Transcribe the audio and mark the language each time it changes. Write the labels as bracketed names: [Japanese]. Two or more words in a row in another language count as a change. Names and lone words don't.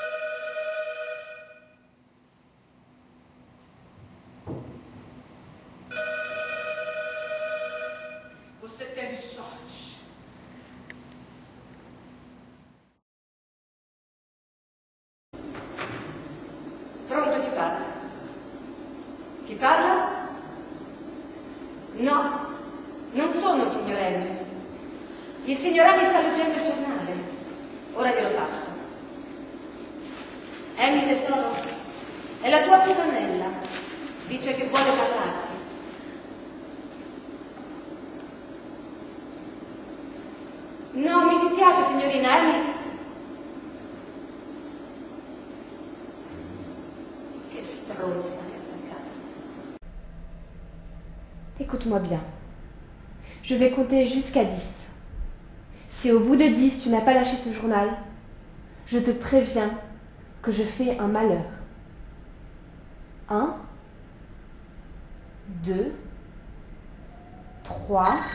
[Portuguese] Você teve sorte. [Italian] Pronto, chi parla? Chi parla? No, non sono il signor Henry. Il signor Henry sta leggendo il giornale. Ora glielo passo. Henry, tesoro, è la tua puttanella. Dice che vuole parlarti. No, mi dispiace, signorina Henry. Che stronza che attaccata. [French] Écoute-moi bien. Je vais compter jusqu'à 10. Si au bout de 10 tu n'as pas lâché ce journal, je te préviens que je fais un malheur. 1, 2, 3.